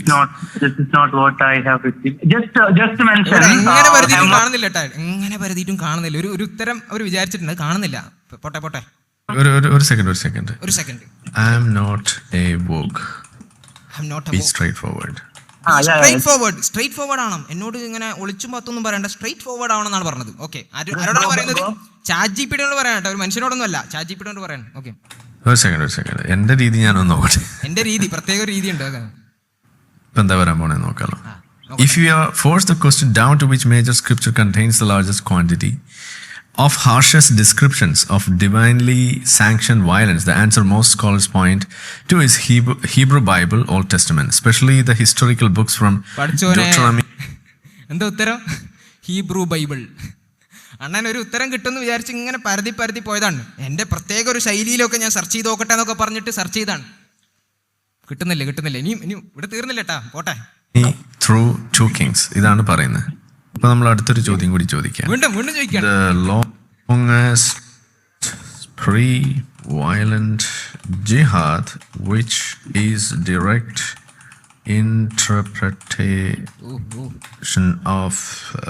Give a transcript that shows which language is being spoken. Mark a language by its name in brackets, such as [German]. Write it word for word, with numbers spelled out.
[English] It's not, this is not what I have received. Just, uh, just mention. [Malayalam] എങ്ങനെ വരുതിട്ടും കാണുന്നില്ല ട്ടോ, എങ്ങനെ വരുതിട്ടും കാണുന്നില്ല. ഒരു ഒരു ഉത്തരം അവർ വിചാരിച്ചിട്ടുണ്ടായി കാണുന്നില്ല. പോട്ടെ പോട്ടെ. ഒരു ഒരു സെക്കൻഡ് ഒരു സെക്കൻഡ് ഒരു second [English] I am not a woke. I'm not a Be straightforward. Ah, yeah, straightforward. Yeah. Straightforward [Malayalam] ആണ്. എന്നോട് ഇങ്ങനെ ഒളിച്ചും പത്തൊന്നും പറയണ്ട, സ്ട്രേറ്റ് ഫോർവേഡ് ആണെന്നാണ് പറഞ്ഞത്. ഓക്കെ, ആരോടാണ് പറയുന്നത്? ചാറ്റ് ജി പി ടി യോട് പറയാനോ, ഒരു മനുഷ്യനോടൊന്നും അല്ല, ചാറ്റ് ജി പി ടി യോട് പറയാൻ. ഓക്കെ, ഒരു സെക്കൻഡ് ഒരു സെക്കൻഡ് എന്റെ രീതി ഞാനൊന്ന് നോക്കട്ടെ. എന്റെ രീതി പ്രത്യേക രീതി ഉണ്ട്. ഇപ്പൊ എന്താ പറയാൻ പോണേ നോക്കാലോ. [English] If you are forced the question down to which major scripture contains the largest quantity of harshest descriptions of divinely sanctioned violence, the answer most scholars point to is Hebrew, Hebrew Bible, Old Testament, especially the historical books from Deuteronomy. [Malayalam] എന്താ ഉത്തരം? Hebrew Bible. അണ്ണൻ ഒരു ഉത്തരം കിട്ടുമെന്ന് വിചാരിച്ച് ഇങ്ങനെ പരതി പരതി പോയതാണ്. എൻ്റെ പ്രത്യേക ഒരു ശൈലിയിലൊക്കെ ഞാൻ സെർച്ച് ചെയ്ത് നോക്കട്ടെ എന്നൊക്കെ പറഞ്ഞിട്ട് സെർച്ച് ചെയ്താണ്. കിട്ടുന്നില്ല കിട്ടുന്നില്ല ഇനിയും ഇനിയും ഇവിടെ തീർന്നില്ല കേട്ടാ, പോട്ടെ. ത്രൂ ടു കിങ്സ് ഇതാണ് പറയുന്നത്. അപ്പൊ നമ്മൾ അടുത്തൊരു ചോദ്യം കൂടി ചോദിക്കാം. വീണ്ടും വീണ്ടും ചോദിക്കാം. [English] The longest pre-violent jihad, which is direct interpretation of uh,